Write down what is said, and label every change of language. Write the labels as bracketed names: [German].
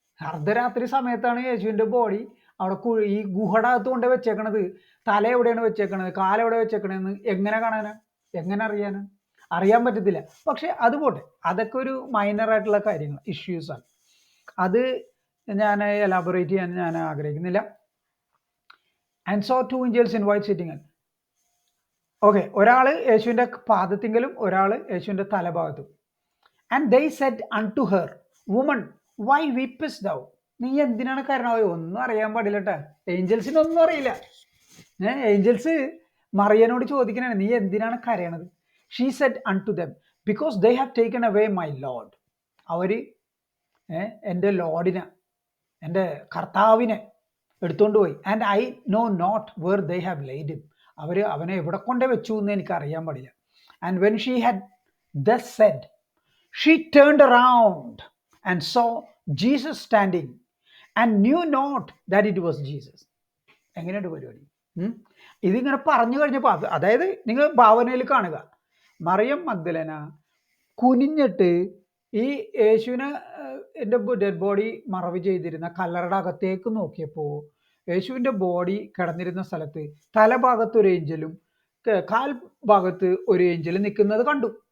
[Malayalam] അർദ്ധരാത്രി സമയത്താണ് യേശുവിൻ്റെ ബോഡി അവിടെ ഈ ഗുഹയുടെ അകത്ത് കൊണ്ട് വെച്ചേക്കണത്. തല എവിടെയാണ് വെച്ചേക്കണത്, കാലെവിടെ വെച്ചേക്കണതെന്ന് എങ്ങനെ കാണാനാ, എങ്ങനെ അറിയാൻ പറ്റത്തില്ല. പക്ഷെ അത് പോട്ടെ, അതൊക്കെ ഒരു മൈനറായിട്ടുള്ള കാര്യങ്ങൾ, ഇഷ്യൂസാണ്. അത് ഞാൻ എലാബറേറ്റ് ചെയ്യാൻ ഞാൻ ആഗ്രഹിക്കുന്നില്ല. [English] And so 2 angels in white sitting. [Malayalam] Okay, ഒരാൾ യേശുവിൻ്റെ പാദത്തിങ്കലും ഒരാൾ യേശുവിൻ്റെ തലഭാഗത്തും. [English] And they said unto her, woman, why weepest thou? [Malayalam] നീ എന്തിനാണ് കരയണത്? ഒന്നും അറിയാൻ പാടില്ല കേട്ടോ, ഏഞ്ചൽസിനൊന്നും അറിയില്ല. ഏഞ്ചൽസ് മറിയനോട് ചോദിക്കണേ, നീ എന്തിനാണ് കരയണത്? [English] She said unto them, because they have taken away my Lord. [Malayalam] അവർ എൻ്റെ ലോർഡിനെ, എൻ്റെ കർത്താവിനെ എടുത്തുകൊണ്ട് പോയി. [English] And I know not where they have laid him. [Malayalam] അവനെ എവിടെ കൊണ്ടേ വെച്ചു എന്ന് എനിക്ക് അറിയാൻ പാടില്ല. [English] And when she had thus said, she turned around and saw Jesus standing and knew not that it was Jesus. [Malayalam] എങ്ങനെയുണ്ട് പരിപാടി? ഇതിങ്ങനെ പറഞ്ഞു കഴിഞ്ഞപ്പോൾ, അതായത് നിങ്ങൾ ഭാവനയിൽ കാണുക, മറിയം മഗ്ദലേന കുനിഞ്ഞിട്ട് ഈ യേശുവിനെ ഡെഡ് ബോഡി മറവ് ചെയ്തിരുന്ന കല്ലറയുടെ അകത്തേക്ക് നോക്കിയപ്പോൾ യേശുവിൻ്റെ ബോഡി കിടന്നിരുന്ന സ്ഥലത്ത് തലഭാഗത്ത് ഒരു ഏഞ്ചലും കാൽ ഭാഗത്ത് ഒരു ഏഞ്ചലും നിൽക്കുന്നത് കണ്ടു.